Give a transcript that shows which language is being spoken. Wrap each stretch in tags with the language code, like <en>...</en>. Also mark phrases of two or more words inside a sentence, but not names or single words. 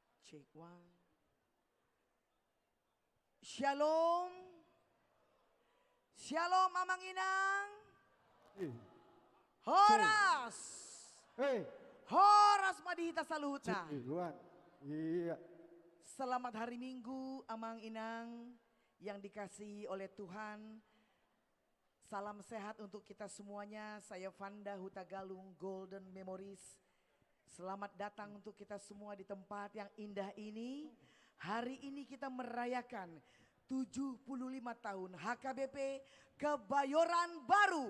<en>Check one.</en> <bbc>Shalom. Shalom Mamang Inang. Eh, Horas. Hei, Horas Madihita Saluhutna.</bbc> <id>Luan. Iya. Selamat hari Minggu</id> <bbc>Amang Inang</bbc> <id>yang dikasihi oleh Tuhan. Salam sehat untuk kita semuanya. Saya Vanda Hutagalung Golden Memories. Selamat datang untuk kita semua di tempat yang indah ini. Hari ini kita merayakan 75 tahun HKBP Kebayoran Baru.</id>